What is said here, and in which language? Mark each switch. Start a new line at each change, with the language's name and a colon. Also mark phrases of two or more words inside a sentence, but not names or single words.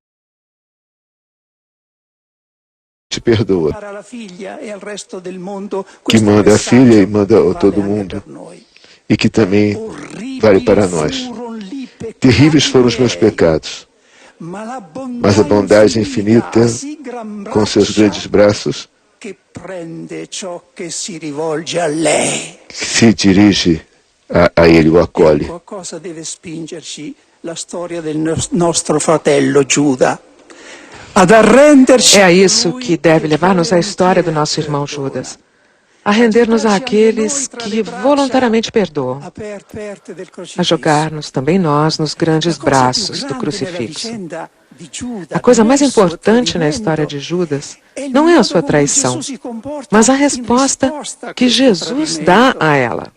Portuguese: Te perdoa, que manda a filha e manda a todo mundo, e que também vale para nós. Terríveis foram os meus pecados, mas a bondade infinita, com seus grandes braços, se dirige a ele o acolhe.
Italian: A cosa deve spingerci la storia del nostro fratello Giuda.
Portuguese: É isso que deve levar-nos à história do nosso irmão Judas, a render-nos àqueles que voluntariamente perdoam, a jogar-nos também nós nos grandes braços do crucifixo. A coisa mais importante na história de Judas não é a sua traição, mas a resposta que Jesus dá a ela.